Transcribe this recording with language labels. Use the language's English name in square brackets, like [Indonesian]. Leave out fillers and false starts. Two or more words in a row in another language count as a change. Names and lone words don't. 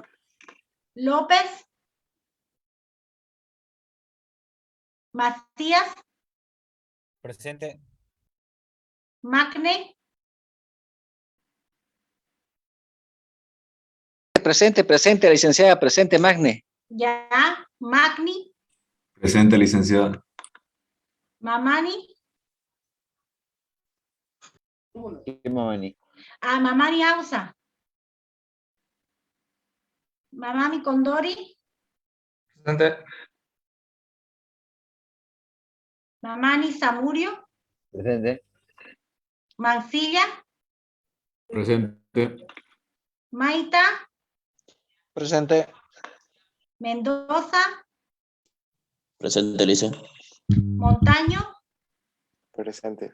[Spanish] López. Macías. Presente. Magne. Presente, licenciada, presente, Magne. Ya. Magni. Presente, licenciada. Mamani. Mamani. Mamani Ausa. Mamani Condori. Presente. Mamani Samurio. Presente. Mancilla. Presente. Maita. Presente. Mendoza. Presente, lice. Montaño. Presente.